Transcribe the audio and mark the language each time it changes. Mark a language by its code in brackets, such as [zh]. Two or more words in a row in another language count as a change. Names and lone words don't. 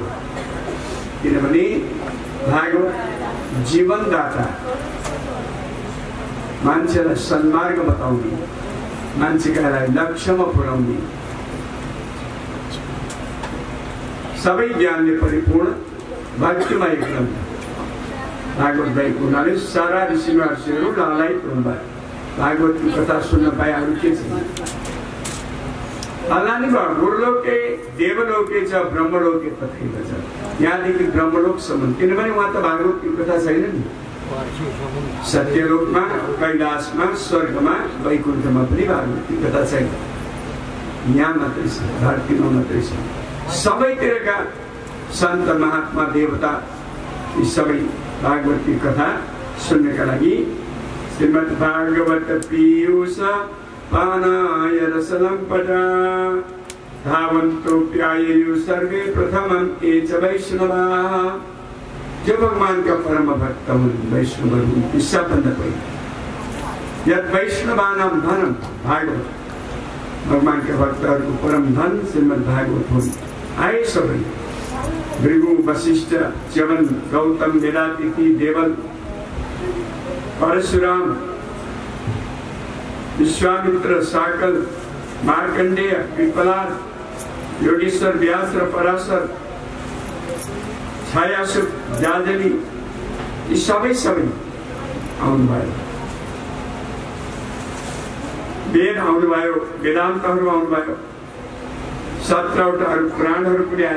[ne] किनभने भागवत जीवनदाता, मान्छेलाई सन्मार्ग बताउने, मान्छेका लक्ष्यमा पुर्याउने, सबै ज्ञानले परिपूर्ण भक्तिमय ग्रन्थ भागवत भएको हुनाले सारा ऋषि महर्षिहरू लालायित हुनुभयो। भागवतको कथा सुन्न पाए अरू के छ? [sa] अलानी भयो गुरुलोके देवलोके छ ब्रह्मलोके तथैव छ। [ne] यहाँदेखि ब्रह्मलोकसम्म, किनभने उहाँ त भागवतको कथा छैन नि। सत्यलोकमा, कैलाशमा, स्वर्गमा, वैकुण्ठमा पनि भागवतको कथा छैन। यहाँ मात्रै छ, धरतीमा मात्रै छ। सबैतिरका सन्त महात्मा देवता यी सबै भागवती कथा सुन्नका लागि [sa] श्रीमद् भागवत पीयूष पानाय रसलम्पटा धावन्तोऽप्यायेयुः सर्वे प्रथमं ये च वैष्णवाः। [ne] जो भगवान का परम भक्त हुन्, वैष्णवहरू हुन्, ती सबभन्दा पहिला [sa] यत् वैष्णवानां धनं भागवत, [ne] भगवान का भक्तहरूको परम धन श्रीमद् भागवत हुन्। आए सबै भृगु, वशिष्ठ, च्यवन, गौतम, वेदातिथि, देवल, परशुराम, विश्वामित्र, साकल, मार्कंडेय, पिपलाद, योगेश्वर, व्यास र पराशर, छायासुत, जाजली, यी सबै आउनुभयो। वेद आउनुभयो, वेदान्तहरू आउनुभयो, 17वटा पुराणहरू पनि आए।